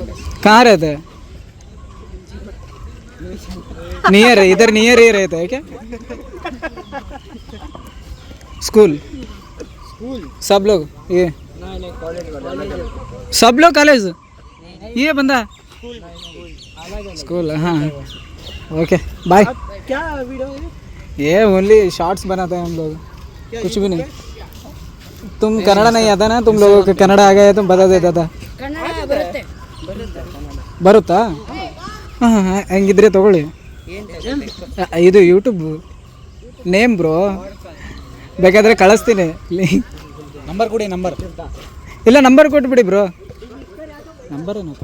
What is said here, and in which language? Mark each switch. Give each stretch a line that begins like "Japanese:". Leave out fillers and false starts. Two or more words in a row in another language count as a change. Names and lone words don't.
Hindi: कहाँ रहते हैं नियर इधर नियर ही रहता है क्या स्कूल सब लोग ये सब लोग कॉलेज ये बंदा स्कूल हाँ
English: okay bye
Hindi: क्या वीडियो है ये
English: only shorts
Hindi: बनाते हैं हम लोग कुछ भी नहीं तुम कन्नड़ा नहीं आता ना तुम लोगों को कन्नड़ा आ गया तुम बता देता था
Kannada: ಕನ್ನಡ ಬರುತ್ತೆ ಬರುತ್ತಾ ಹಾಂ ಹಾಂ ಹಂಗಿದ್ರೆ ತೊಗೊಳ್ಳಿ ಇದು
English: YouTube name bro
Kannada: ಬೇಕಾದರೆ ಕಳಿಸ್ತೀನಿ ನಂಬರ್ ಕೊಡಿ ನಂಬರ್ ಇಲ್ಲ ನಂಬರ್ ಕೊಟ್ಬಿಡಿ ಬ್ರೋ ನಂಬರ್ ಏನಪ್ಪ